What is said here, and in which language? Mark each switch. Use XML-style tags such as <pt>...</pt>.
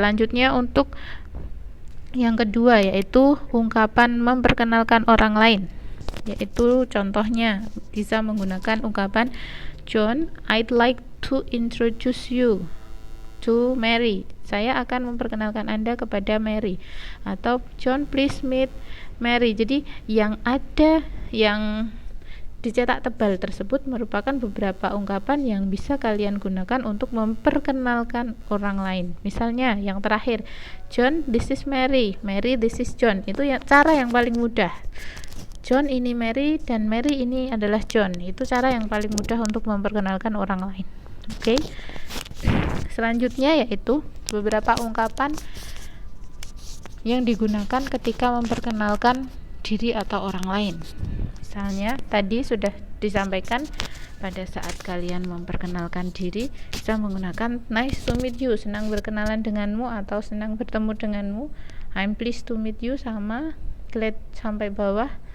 <id>Selanjutnya untuk yang kedua yaitu ungkapan memperkenalkan orang lain, yaitu contohnya bisa menggunakan ungkapan</id> <en>John, I'd like to introduce you to Mary,</en> <id>saya akan memperkenalkan Anda kepada Mary. Atau</id> <en>John, please meet Mary.</en> <id>Jadi yang ada yang dicetak tebal tersebut merupakan beberapa ungkapan yang bisa kalian gunakan untuk memperkenalkan orang lain.</id> <en>Misalnya yang terakhir, John, this is Mary, Mary, this is John.</en> <id>Itu cara yang paling mudah. John ini Mary dan Mary ini adalah John. Itu cara yang paling mudah untuk memperkenalkan orang lain. Oke. Selanjutnya yaitu beberapa ungkapan yang digunakan ketika memperkenalkan diri atau orang lain. Misalnya tadi sudah disampaikan pada saat kalian memperkenalkan diri bisa menggunakan</id> <en>nice to meet you,</en> <id>senang berkenalan denganmu atau senang bertemu denganmu.</id> <en>I'm pleased to meet you</en> <id>sama</id> <en>glad</en> <id>sampai bawah.</id>